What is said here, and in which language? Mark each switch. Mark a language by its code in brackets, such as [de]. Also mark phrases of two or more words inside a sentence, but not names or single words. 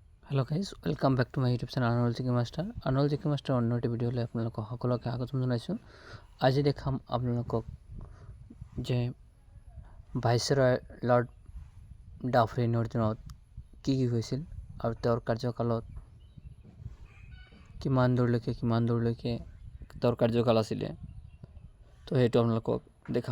[en] hello guys welcome back to my YouTube channel [as] अनमोल জিকে মাষ্টাৰ অনমোল জিকে মাষ্টাৰ অন্য এটা ভিডিঅ'লৈ আপোনালোকক সকলোকে স্বাগতম জনাইছোঁ। আজি দেখাম আপোনালোকক যে ভাইসৰয় লৰ্ড ডাফৰিনৰ দিনত কি হৈছিল আৰু তেওঁৰ কাৰ্যকালত কিমান দূৰলৈকে তেওঁৰ কাৰ্যকাল আছিলে, তো সেইটো আপোনালোকক দেখাম।